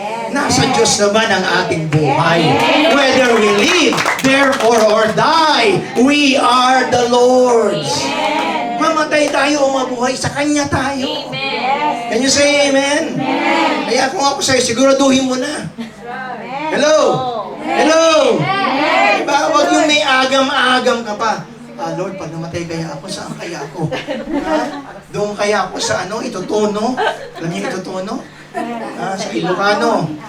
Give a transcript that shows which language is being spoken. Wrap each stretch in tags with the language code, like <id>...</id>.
<tl>Nasa Diyos naman ang ating buhay.</tl> <en>Whether we live, therefore, or die, we are the Lord's.</en> <tl>Mamatay tayo o mabuhay, sa Kanya tayo.</tl> <en>Can you say amen?</en> <tl>Kaya kung ako sa'yo, siguraduhin mo na. Hello? Hello? Diba? Huwag yung may agam-agam ka pa. Lord, pag namatay kaya ako, saan kaya ako? Doon kaya ako sa itutono? Alam niyo itutono? Sa Ilocano.</tl>